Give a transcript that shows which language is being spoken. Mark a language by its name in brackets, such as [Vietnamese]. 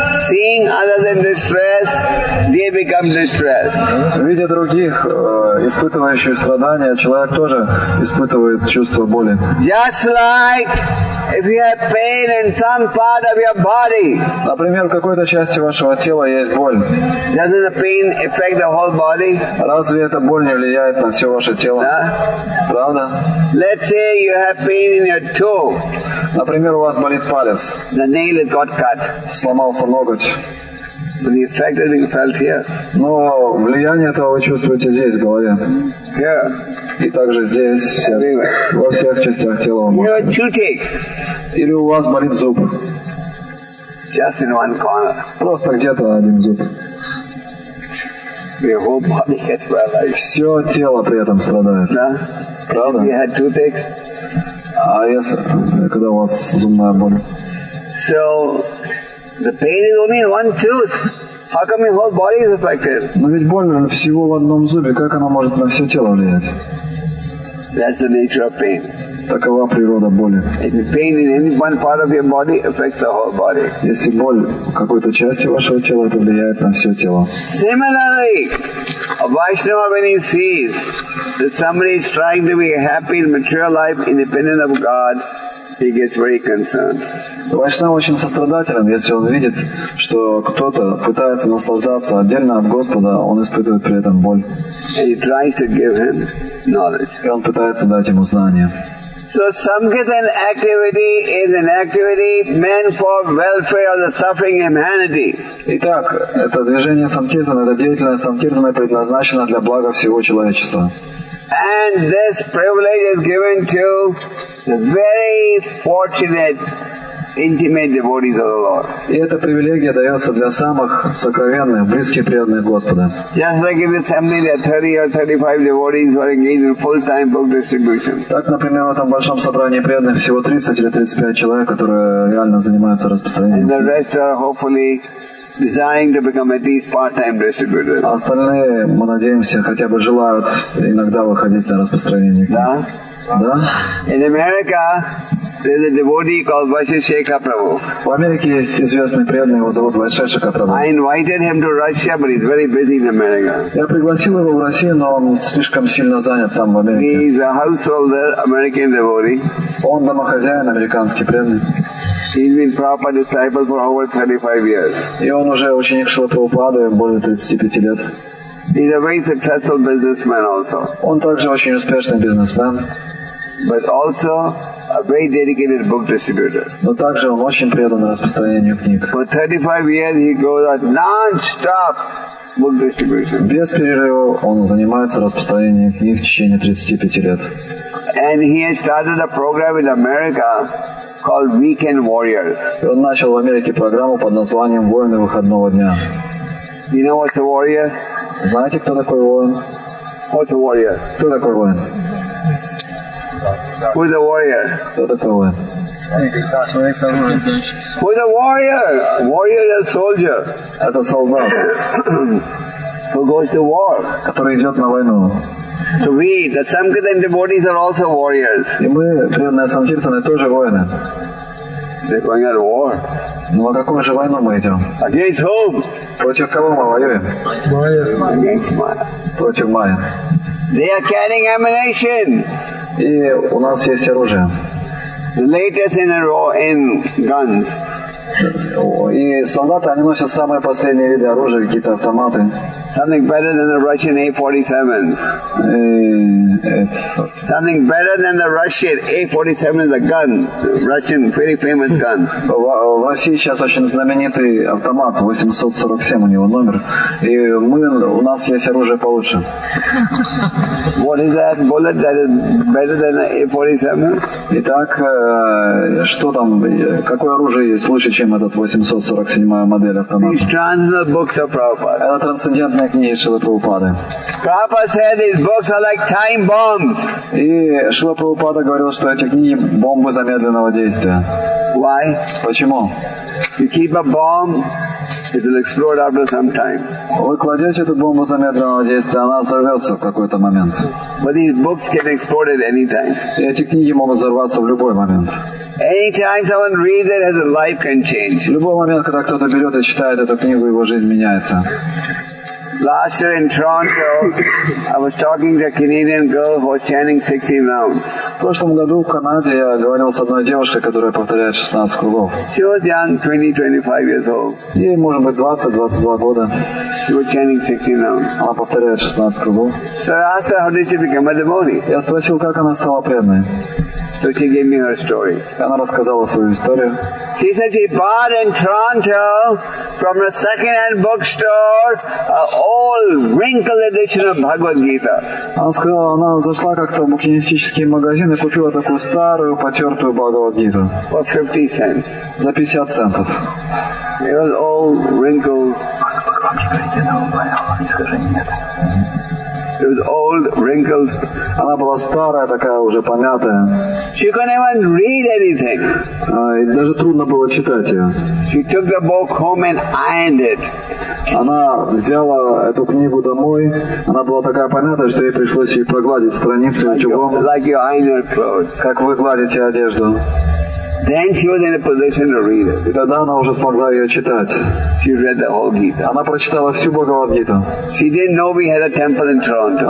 [English] Seeing others in distress, they become distressed. [Russian] Видя других, испытывающих страдания, человек тоже испытывает чувство боли. [English] Just like if you have pain in some part of your body. [Russian] Например, в какой-то части вашего тела есть боль. [English] Doesn't the pain affect the whole body? [Russian] Разве эта боль не влияет на все ваше тело? Правда? [English] Let's say you have pain in your toe. [Russian] Например, у вас болит палец. [English] The nail has got cut. [Russian] Сломался ноготь. [English] But the effect is being felt here. [Russian] Но влияние этого вы чувствуете здесь, в голове. [English] Here. [Russian] И также здесь, во всех частях тела. [English] Your toothache. [Russian] Или у вас болит зуб. [English] Just in one corner. [Russian] Просто где-то один зуб. [English] Your whole body gets paralyzed. [Russian] Все тело при этом страдает. Да? Правда? [English] You had toothaches. [Russian] А если, когда у вас зубная боль? [English] So, the pain is only in one tooth. How come your whole body is affected? [Russian] Но ведь боль всего в одном зубе, как она может на все тело влиять? [English] That's the nature of pain. [Russian] Такова природа боли. [English] If the pain in any one part of your body affects the whole body. [Russian] Если боль в какой-то части вашего тела, это влияет на все тело. [English] Similarly, a Vaishnava, when he sees that somebody is trying to be happy in material life independent of God, he gets very concerned. [Russian] Вайшнав очень сострадателен, если он видит, что кто-то пытается наслаждаться отдельно от Господа, он испытывает при этом боль. [English] And he tries to give him knowledge. [Russian] И он пытается дать ему знания. [English] So Sankirtan activity is an activity meant for welfare of the suffering humanity. [Russian] Итак, это движение Санкиртана, это деятельность Санкиртана предназначена для блага всего человечества. [English] And this privilege is given to the very fortunate intimate devotees of the Lord. [Russian] И эта привилегия дается для самых сокровенных, близких преданных Господа. [English] Just like in the assembly, there are 30 or 35 devotees who are engaged in full-time book distribution. [Russian] Так, например, в этом большом собрании преданных всего 30 или 35 человек, которые реально занимаются распространением. [English] And the rest are hopefully desiring to become at least part-time distributors. [Russian] А остальные, мы надеемся, хотя бы желают иногда выходить на распространение. Да? Да? [English] In America, there is a devotee called Vaisheshika Prabhu. [Russian] В Америке есть известный преданный, его зовут Вайшешика Прабху. [English] I invited him to Russia, but he's very busy in America. [Russian] Я пригласил его в Россию, но он слишком сильно занят там, в Америке. [English] He's a householder, American devotee. [Russian] Он домохозяин, американский преданный. [English] He's been Prabhupada's disciple for over 35 years. [Russian] И он уже ученик Шрилы Прабхупады более 35 лет. [English] He's a very successful businessman also. [Russian] Он также очень успешный бизнесмен, [English] but also a very dedicated book distributor. [Russian] но также он очень предан распространению книг. [English] For 35 years he goes on non-stop book distribution. [Russian] Без перерыва он занимается распространением книг в течение 35 лет. [English] And he has started a program in America called Weekend Warriors. [Russian] И он начал в Америке программу под названием «Воины выходного дня». [English] You know what's a warrior? [Russian] Знаете, кто такой воин? [English] What's a warrior? [Russian] Кто такой воин? [English] Who's a warrior? [Russian] Кто такой воин? [English] Who's a warrior? Warrior is a soldier [Russian] Это солдат, [English] who goes to war. [Russian] который идет на войну. [English] So we, the Sankirtana devotees, are also warriors. [Russian] И мы, преданные Санкиртаны, тоже воины. [English] They're going at war. [Russian] Но на какую же войну мы идем? [English] Against whom? [Russian] Против кого мы воюем? [English] Against Maya. [Russian] Против майя. [English] They are carrying ammunition. [Russian] И у нас есть оружие. [English] The latest in guns. [Russian] И солдаты, они носят самые последние виды оружия, какие-то автоматы. [English] Something better than the Russian A-47s. Something better than the Russian A-47 is a gun. Russian, very famous gun. [Russian] В России сейчас очень знаменитый автомат, 847 у него номер. И у нас есть оружие получше. [English] What is that bullet that is better than an A-47? [Russian] Итак, что там, какое оружие есть лучше, чем этот 847 модель автомата? [English] These transcendental books of Prabhupada. [Russian] Это трансцендентные книги Шрилы Прабхупады. [English] Prabhupada said these books are like time bombs. [Russian] И Шрила Прабхупада говорил, что эти книги бомбы замедленного действия. [English] Why? [Russian] Почему? [English] You keep a bomb, it will explode after some time. [Russian] Вы кладете эту бомбу замедленного действия, она взорвется в какой-то момент. [English] But these books can explode at any time. [Russian] И эти книги могут взорваться в любой момент. [English] Anytime someone reads it, his life can change. [Russian] В любой момент, когда кто-то берет и читает эту книгу, его жизнь меняется. [English] Last year in Toronto, I was talking to a Canadian girl who was chanting 16 rounds. [Russian] В прошлом году в Канаде я говорил с одной девушкой, которая повторяет 16 кругов. [English] She was young, 20-25 years old. [Russian] Ей, может быть, 20-22 года. [English] She was chanting 16 rounds. [Russian] Она повторяет 16 кругов. [English] So I asked her, how did she become a devotee? [Russian] Я спросил, как она стала преданной. [English] So she gave me her story. [Russian] Она рассказала свою историю. [English] She said she bought in Toronto from a second-hand bookstore an old wrinkled edition of Bhagavad Gita. [Russian] Она сказала, она зашла как-то в букинистический магазин и купила такую старую, потертую Бхагавад-гиту. [English] For 50 cents. [Russian] За 50 центов. [English] It was old, wrinkled. It was old, wrinkled. [Russian] Она была старая, такая уже помятая. [English] She couldn't even read anything. [Russian] И даже трудно было читать ее. [English] She took the book home and ironed it. [Russian] Она взяла эту книгу домой. Она была такая помятая, что ей пришлось ее прогладить страницу утюгом. [English] Like you iron your clothes. [Russian] Как вы гладите одежду. [English] Then she was in a position to read it. [Russian] И тогда она уже смогла ее читать. [English] She read the whole Gita. [Russian] Она прочитала всю Бхагавад-гиту. [English] She didn't know we had a temple in Toronto.